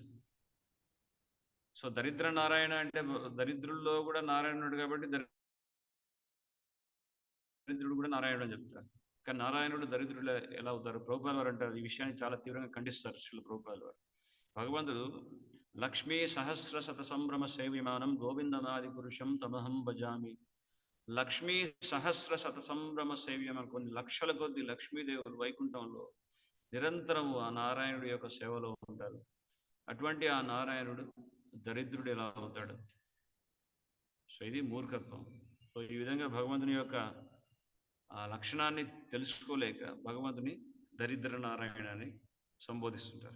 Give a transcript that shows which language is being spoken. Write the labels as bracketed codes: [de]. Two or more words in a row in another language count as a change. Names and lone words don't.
[te] సో దరిద్ర నారాయణ అంటే దరిద్రుల్లో కూడా నారాయణుడు కాబట్టి దరిద్రుడు కూడా నారాయణుడు అని చెప్తారు. కానీ నారాయణుడు దరిద్రుడు ఎలా అవుతారు? ప్రభుపాల వారు అంటారు, ఈ విషయాన్ని చాలా తీవ్రంగా ఖండిస్తారు శ్రీల ప్రభుపాల వారు. [sa] భగవంతుడు లక్ష్మీ సహస్ర శత సంభ్రమ సేవ్యమానం గోవిందమాది పురుషం తమహం భజామి. లక్ష్మీ సహస్ర శత సంభ్రమ సేవ్యమానం, [te] కొన్ని లక్షల కొద్ది లక్ష్మీదేవులు వైకుంఠంలో నిరంతరము ఆ నారాయణుడి యొక్క సేవలో ఉంటారు. అటువంటి ఆ నారాయణుడు దరిద్రుడు ఎలా అవుతాడు? సో ఇది మూర్ఖత్వం. సో ఈ విధంగా భగవంతుని యొక్క ఆ లక్షణాన్ని తెలుసుకోలేక భగవంతుని దరిద్ర నారాయణ అని సంబోధిస్తుంటారు.